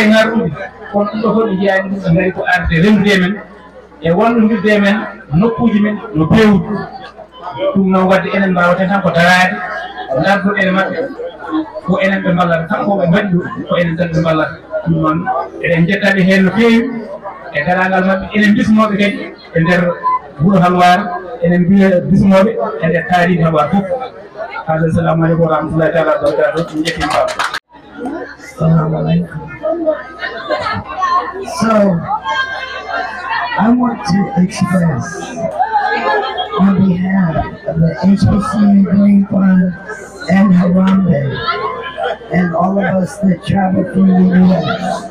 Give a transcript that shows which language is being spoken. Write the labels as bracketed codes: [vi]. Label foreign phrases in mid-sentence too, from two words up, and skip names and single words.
[ff] ngarɗude kono ɗum ɗo fof ɓe jiyaani ɗum ɓe ngari ko arde rendude men e wallondirde men nokkuuji men no peewdi ɗum noon wadde enen mbaawaten tan ko daraade ngarduɗen maɓɓe ko enen ɓe mballata kanko ɓe mbaɗi ɗum ko enen tan ɓe mballata ɗum noon eɗen jettaɓe heen no feewi e daragal maɓɓe enen bismoɓe kadi e nder wuuro Halwar enen bismoɓe e nder taariji Halwar fof hade [ar] السلام عليكم ورحمة الله تعالى وبركاته [ff] min jettima baba. [ar] السلام عليكم. [en] So I want to express on behalf of the HBCU Green Fund and Harambe and all of us that travel through the U.S.